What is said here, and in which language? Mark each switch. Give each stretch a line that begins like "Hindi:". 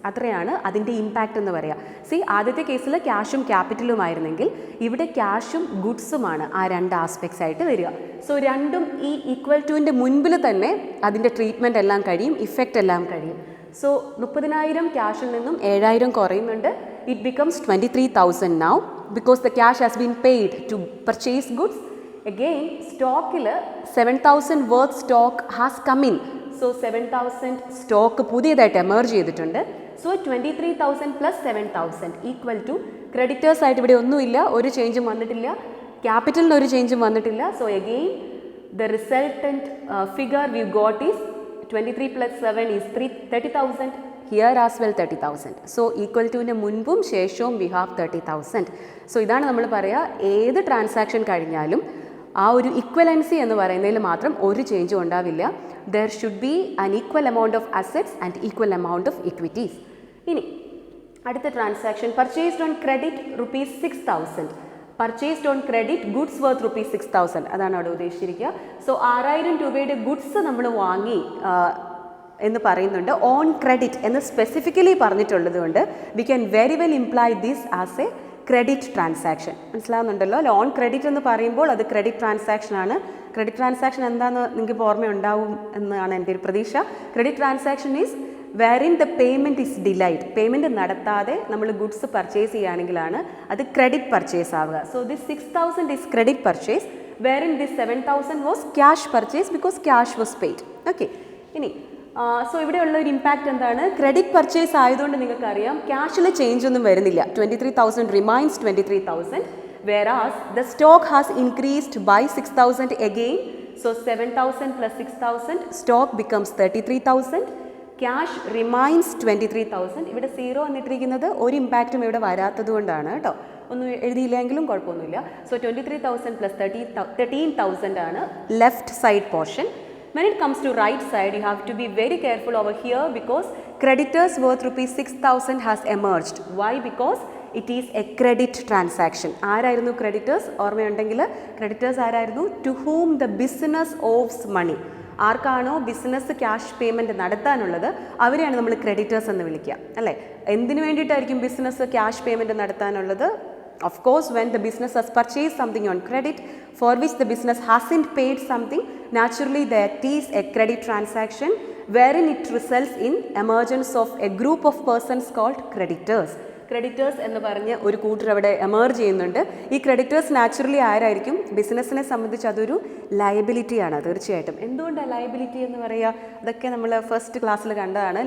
Malayalam: അത്രയാണ് അതിൻ്റെ ഇമ്പാക്റ്റ് എന്ന് പറയുക. സി, ആദ്യത്തെ കേസിൽ ക്യാഷും ക്യാപിറ്റലുമായിരുന്നെങ്കിൽ ഇവിടെ ക്യാഷും ഗുഡ്സുമാണ് ആ രണ്ട് ആസ്പെക്ട്സ് ആയിട്ട് വരിക. സോ രണ്ടും ഈ ഈക്വൽ ടുവിൻ്റെ മുൻപിൽ തന്നെ അതിൻ്റെ ട്രീറ്റ്മെൻറ്റ് എല്ലാം കഴിയും, ഇഫക്റ്റ് എല്ലാം കഴിയും. സോ 30,000 ക്യാഷിൽ നിന്നും 7,000 കുറയുന്നുണ്ട്.
English: It becomes 23,000 now because the cash has been paid to purchase goods. Again, സ്റ്റോക്കിൽ 7,000 worth stock has come in.
Malayalam: So 7,000 stock പുതിയതായിട്ട് എമർജ് ചെയ്തിട്ടുണ്ട്. So 23,000 plus 7,000 equal to creditors ആയിട്ട് ഇവിടെ ഒന്നുമില്ല, ഒരു ചേഞ്ചും വന്നിട്ടില്ല. ക്യാപിറ്റലിന് ഒരു ചേഞ്ചും വന്നിട്ടില്ല.
English: So again the resultant figure we got is 23 plus 7 is 30,000. Here as well 30,000. So equal to
Malayalam: മുൻപും ശേഷവും
English: we have 30,000.
Malayalam: സോ ഇതാണ് നമ്മൾ പറയുക, ഏത് ട്രാൻസാക്ഷൻ കഴിഞ്ഞാലും ആ ഒരു ഇക്വലൻസി എന്ന് പറയുന്നതിൽ മാത്രം ഒരു ചേഞ്ചും ഉണ്ടാവില്ല.
English: There should be an equal amount of assets and equal amount of equities.
Malayalam: ഇനി അടുത്ത transaction
English: purchased on credit
Malayalam: ₹6,000.
English: Purchased on credit goods worth ₹6,000.
Malayalam: അതാണ് അവിടെ ഉദ്ദേശിച്ചിരിക്കുക. സോ 6,000 രൂപയുടെ ഗുഡ്സ് നമ്മൾ വാങ്ങി എന്ന് പറയുന്നുണ്ട്.
English: on credit
Malayalam: എന്ന് സ്പെസിഫിക്കലി പറഞ്ഞിട്ടുള്ളത് കൊണ്ട്
English: We can very well imply this as a credit transaction.
Malayalam: മനസ്സിലാവുന്നുണ്ടല്ലോ അല്ലെ? ഓൺ ക്രെഡിറ്റ് എന്ന് പറയുമ്പോൾ അത് ക്രെഡിറ്റ് ട്രാൻസാക്ഷൻ ആണ്. ക്രെഡിറ്റ് ട്രാൻസാക്ഷൻ എന്താണെന്ന് നിങ്ങൾക്ക് ഇപ്പോൾ ഓർമ്മയുണ്ടാവും എന്നാണ് എൻ്റെ ഒരു പ്രതീക്ഷ.
English: Credit transaction is wherein the payment is delayed.
Malayalam: Payment നടത്താതെ നമ്മൾ ഗുഡ്സ് പർച്ചേസ് ചെയ്യുകയാണെങ്കിലാണ് അത് ക്രെഡിറ്റ് പർച്ചേസ് ആവുക.
English: So this 6,000 is credit purchase, wherein this 7,000 was cash purchase because cash was paid.
Malayalam: Okay, ഇനി സോ ഇവിടെയുള്ള ഒരു ഇമ്പാക്റ്റ് എന്താണ്? ക്രെഡിറ്റ് പർച്ചേസ് ആയതുകൊണ്ട് നിങ്ങൾക്കറിയാം ക്യാഷിൽ ചേഞ്ച് ഒന്നും വരുന്നില്ല.
English: 23,000 remains 23,000, whereas the stock has increased by 6,000 again. So 7,000 plus 6,000, stock becomes 33,000. Cash remains 23,000.
Malayalam: ഇവിടെ 0 എന്നിട്ടിരിക്കുന്നത് ഒരു ഇമ്പാക്റ്റും ഇവിടെ വരാത്തത് കൊണ്ടാണ് കേട്ടോ. ഒന്നും എഴുതിയില്ലെങ്കിലും കുഴപ്പമൊന്നുമില്ല. സോ 23,000 പ്ലസ് 13,000 ആണ് left side portion.
English: When it comes to right side, you have to be very careful over here because creditors worth ₹6,000 has emerged. Why? Because it is a credit transaction.
Malayalam: ആരായിരുന്നു
English: creditors?
Malayalam: ഓർമ്മയുണ്ടെങ്കിൽ creditors ആരായിരുന്നു?
English: To whom the business owes money.
Malayalam: ആർക്കാണോ business cash payment നടത്താനുള്ളത് അവരെയാണ് നമ്മൾ creditors എന്ന് വിളിക്കുക, അല്ലേ? എന്തിനു വേണ്ടിയിട്ടായിരിക്കും business cash payment നടത്താനുള്ളത്?
English: Of course, when the business has purchased something on credit for which the business hasn't paid something, naturally that is a credit transaction wherein it results in emergence of a group of persons called creditors.
Malayalam: Creditors എന്ന് പറഞ്ഞ് ഒരു കൂട്ടർ അവിടെ emerge ചെയ്യുന്നുണ്ട്. ഈ creditors naturally ആരായിരിക്കും? ബിസിനസ്സിനെ സംബന്ധിച്ച് അതൊരു ലയബിലിറ്റിയാണ് തീർച്ചയായിട്ടും. എന്തുകൊണ്ടാണ് ലയബിലിറ്റി എന്ന് പറയുക? അതൊക്കെ നമ്മൾ ഫസ്റ്റ് ക്ലാസ്സിൽ കണ്ടതാണ്.